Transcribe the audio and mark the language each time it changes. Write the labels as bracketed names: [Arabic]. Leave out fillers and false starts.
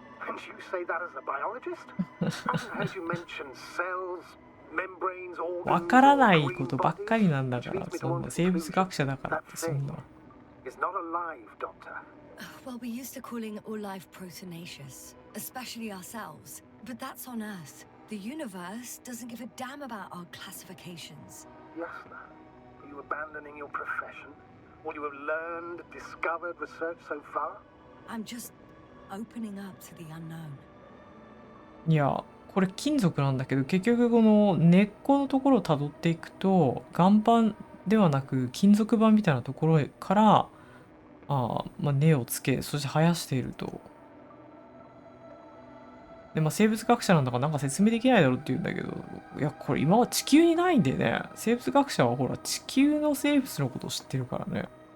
[English] And you say that as a biologist? Haven't heard you mention cells, membranes, organs, [Japanese] わからないことばっかりなんだから、そんな生物学者だからってそんな。 [English] It's not alive, Doctor. Well, we used to calling all life proteinaceous, especially ourselves. But that's on Earth. The universe doesn't give a damn about our classifications. Yasna, are you abandoning your profession? All you have learned, discovered, researched so far? I'm just opening up to the unknown. [Japanese] いや、これ金属なんだけど、結局この根っこのところを辿っていくと、岩盤ではなく金属板みたいなところから根をつけ、そして生やしていると。で、生物学者なんだからなんか説明できないだろうって言うんだけど、いや、これ今は地球にないんでね、生物学者はほら地球の生物のことを知ってるからね。